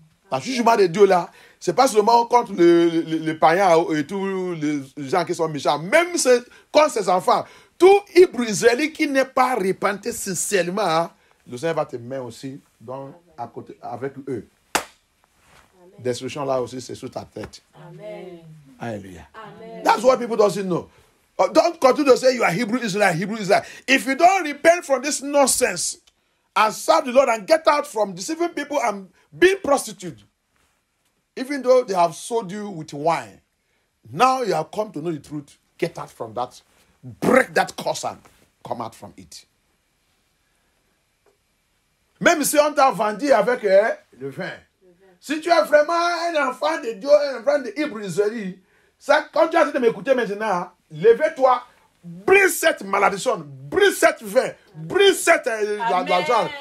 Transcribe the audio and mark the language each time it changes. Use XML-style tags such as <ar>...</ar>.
<fr>Le jugement de Dieu là, c'est pas seulement contre les païens et tous les gens qui sont méchants, même contre ses enfants. Tout Hébreu israélite qui n'est pas repenti sincèrement, le Seigneur va te mettre aussi à côté avec eux. Destruction là aussi, c'est sur ta tête. Amen. Hallelujah. Amen.</fr> <en>That's what people don't know. Don't continue to say you are Hebrew Israelite. If you don't repent from this nonsense and serve the Lord and get out from deceiving people and being prostitute, even though they have sold you with wine, now you have come to know the truth. Get out from that. Break that curse and come out from it.</en> <fr>Même si on t'a vendu avec le vin. Si tu es vraiment un enfant de Dieu, un enfant de Hébreu Israël, ça, quand tu as essayé de m'écouter maintenant, lève-toi, brise cette malédiction, brise cette vin, brise cette argent.</fr>